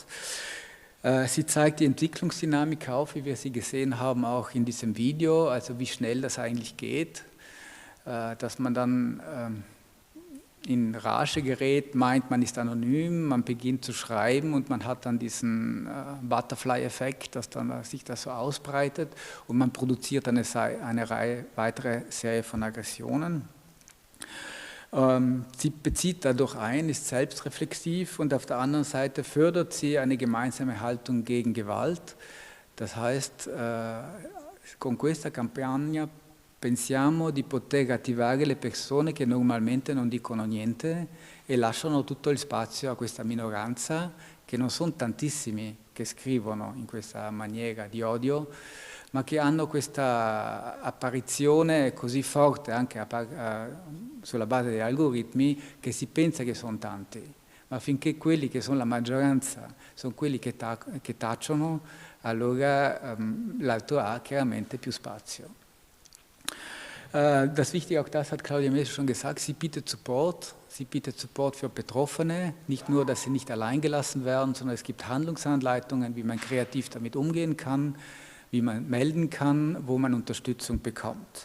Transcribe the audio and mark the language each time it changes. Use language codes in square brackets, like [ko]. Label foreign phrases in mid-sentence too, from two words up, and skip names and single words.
[de] Sie zeigt die Entwicklungsdynamik auf, wie wir sie gesehen haben, auch in diesem Video, also wie schnell das eigentlich geht, dass man dann in Rage gerät, meint, man ist anonym, man beginnt zu schreiben und man hat dann diesen Butterfly-Effekt, dass dann sich das so ausbreitet und man produziert eine weitere Serie von Aggressionen. Sie bezieht dadurch ein, ist selbstreflexiv und auf der anderen Seite fördert sie eine gemeinsame Haltung gegen Gewalt. Das heißt, [it] con questa campagna pensiamo di poter attivare le persone che normalmente non dicono niente e lasciano tutto il spazio a questa minoranza, che non sono tantissimi che scrivono in questa maniera di odio, ma che hanno questa apparizione così forte anche sulla base degli algoritmi che si pensa che sono tanti, ma finché quelli che sono la maggioranza sono quelli che tacciono, allora l'altro ha chiaramente più spazio. [de] Das Wichtige, auch das hat Claudia Mesa schon gesagt, sie bietet Support für Betroffene, nicht nur, dass sie nicht allein gelassen werden, sondern es gibt Handlungsanleitungen, wie man kreativ damit umgehen kann, wie man melden kann, wo man Unterstützung bekommt.